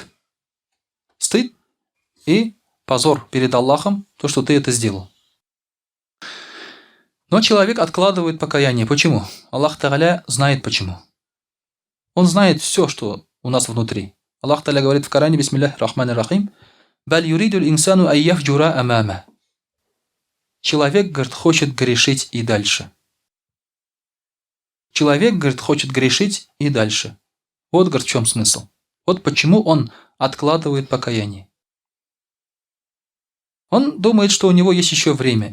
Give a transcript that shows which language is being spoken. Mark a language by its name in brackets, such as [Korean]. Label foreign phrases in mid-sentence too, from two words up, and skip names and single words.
[Russian] Стыд и позор перед Аллахом, то, что ты это сделал. Но человек откладывает покаяние. Почему? Аллах Тааля знает почему. Он знает все, что у нас внутри. [Arabic] الله تعالى [Russian] говорит в Коране, [Arabic] بسم الله الرحمن الرحيم بل يريد الإنسان ليفجر أمامه». [Russian] Человек, говорит, хочет грешить и дальше. Человек, говорит, хочет грешить и дальше. Вот, говорит, в чем смысл. Вот почему он откладывает покаяние. Он думает, что у него есть еще время.